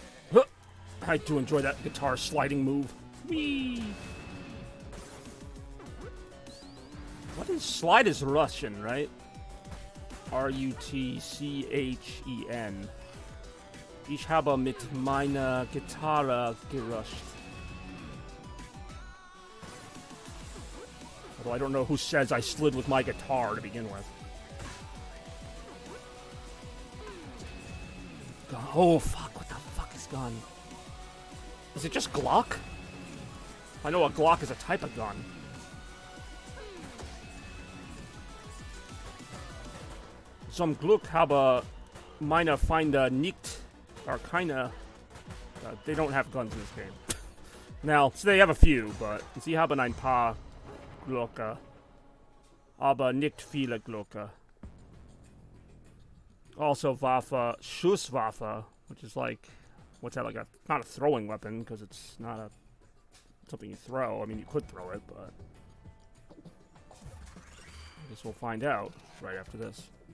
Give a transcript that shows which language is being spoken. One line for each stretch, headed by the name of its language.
English: Huh. I do enjoy that guitar sliding move. Whee! What is slide is Russian, right? R-U-T-C-H-E-N.
German: Ich habe mit meiner Gitarre gerusht.
English: Although I don't know who says I slid with my guitar to begin with. Oh, fuck. What the fuck is gun? Is it just Glock? I know a Glock is a type of gun.
German: Zum Glück habe meine Feinde nicht,
English: or kinda, they don't have guns in this game. Now, so they have a few, but
German: sie haben ein paar Glocke, aber nicht viele Glocke.
English: Also Waffe, Schusswaffe, which is like, what's that, like a, not a throwing weapon, because it's not a something you throw. I mean, you could throw it, but I guess we'll find out right after this.